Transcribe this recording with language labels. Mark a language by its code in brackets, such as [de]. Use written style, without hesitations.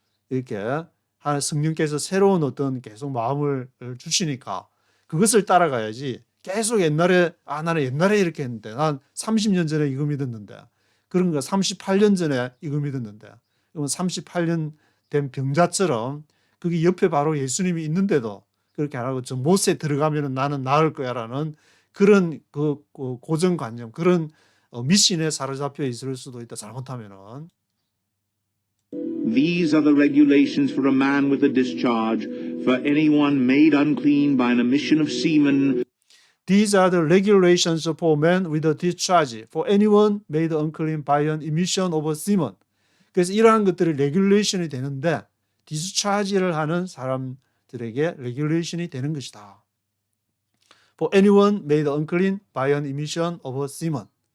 [ko] 이렇게 성령께서 새로운 어떤 계속 마음을 주시니까 그것을 따라가야지 계속 옛날에 나는 옛날에 이렇게 했는데 난 30년 전에 이거 믿었는데 그런 거 38년 전에 이거 믿었는데 그러면 38년 된 병자처럼 거기 옆에 바로 예수님이 있는데도 그렇게 안 하고 저 못에 들어가면 나는 나을 거야라는 그런 고정관념 그런 미신에 사로잡혀 있을 수도 있다. 잘못하면은. [en] These are the regulations for a man with a discharge, for anyone made unclean by an emission of semen. These are the regulations for men with a discharge, for anyone made unclean by an emission of a semen. [ko] 그래서 이러한 것들이 regulation이 되는데 discharge를 하는 사람들에게 regulation이 되는 것이다. [en] For anyone made unclean by an emission of a semen.